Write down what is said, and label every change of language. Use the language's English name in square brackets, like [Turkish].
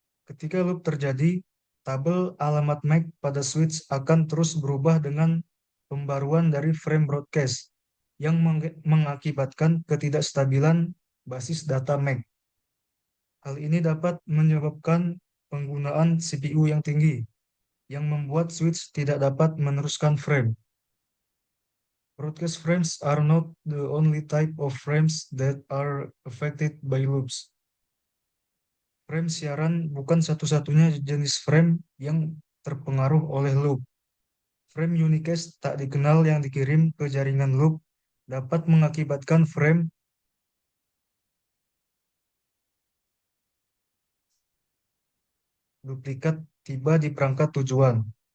[Indonesian] Ketika loop terjadi, tabel alamat MAC pada switch akan terus berubah dengan pembaruan dari frame broadcast yang mengakibatkan ketidakstabilan basis data MAC. Hal ini dapat menyebabkan penggunaan CPU yang tinggi, yang membuat switch tidak dapat meneruskan frame. [English] Broadcast frames are not the only type of frames that are affected by loops. [Indonesian] Frame siaran bukan satu-satunya jenis frame yang terpengaruh oleh loop. Frame unicast tak dikenal yang dikirim ke jaringan loop dapat mengakibatkan frame duplikat tiba di perangkat tujuan.